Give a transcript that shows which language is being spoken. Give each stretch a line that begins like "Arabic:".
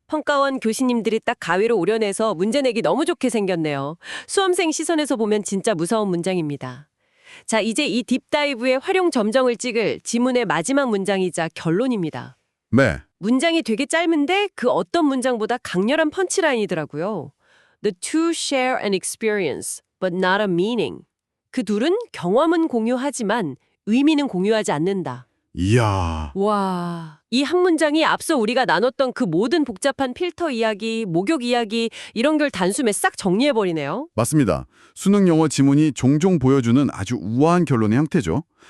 Korean: 평가원 교수님들이 딱 가위로 오려내서 문제 내기 너무 좋게 생겼네요. 수험생 시선에서 보면 진짜 무서운 문장입니다. 자, 이제 이 딥다이브의 활용 점정을 찍을 지문의 마지막 문장이자 결론입니다. 네, 문장이 되게 짧은데 그 어떤 문장보다 강렬한 펀치라인이더라고요.
English: The two share an experience, but not a meaning.
Korean: 그 둘은 경험은 공유하지만 의미는 공유하지 않는다. 이야, 와, 이 한 문장이 앞서 우리가 나눴던 그 모든 복잡한 필터 이야기, 목욕 이야기 이런 걸 단숨에 싹 정리해버리네요. 맞습니다. 수능 영어 지문이 종종 보여주는 아주 우아한 결론의 형태죠.